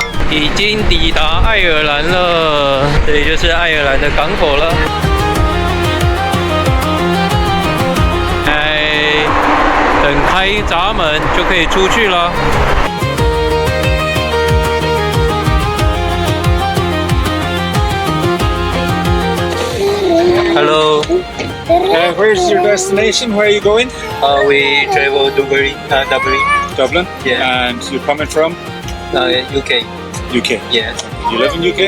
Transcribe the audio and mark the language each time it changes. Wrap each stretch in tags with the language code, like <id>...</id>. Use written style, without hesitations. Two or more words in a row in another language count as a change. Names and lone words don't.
<zh>已經抵達愛爾蘭了，這裡就是愛爾蘭的港口了。等開閘門就可以出去了。Hello.</zh> <en>Where's your destination? Where are you going? We travel to Dublin. Dublin? Yeah. And you're coming from? UK. UK? Yes. You live in UK?</en>